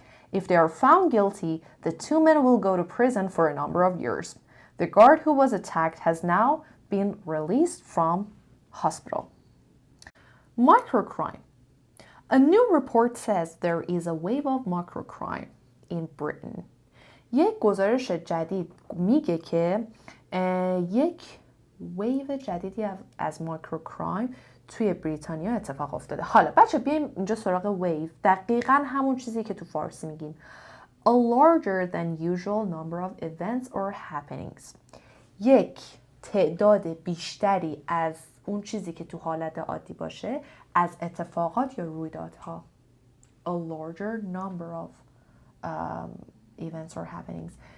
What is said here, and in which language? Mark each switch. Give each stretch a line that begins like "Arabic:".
English: If they are found guilty, the two men will go to prison for a number of years. The guard who was attacked has now been released from hospital. Microcrime. A new report says there is a wave of microcrime in Britain.
Persian: یک گزارش جدید میگه که یک ویو جدیدی از مایکروکرایم توی بریتانیا اتفاق افتاده. حالا بچه بیایم اینجا سراغ ویو. دقیقاً همون چیزی که تو فارسی میگیم.
English: A larger than usual number of events or happenings.
Persian: یک تعداد بیشتری از اون چیزی که تو حالت عادی باشه از اتفاقات یا رویدادها.
English: A larger number of events or happenings.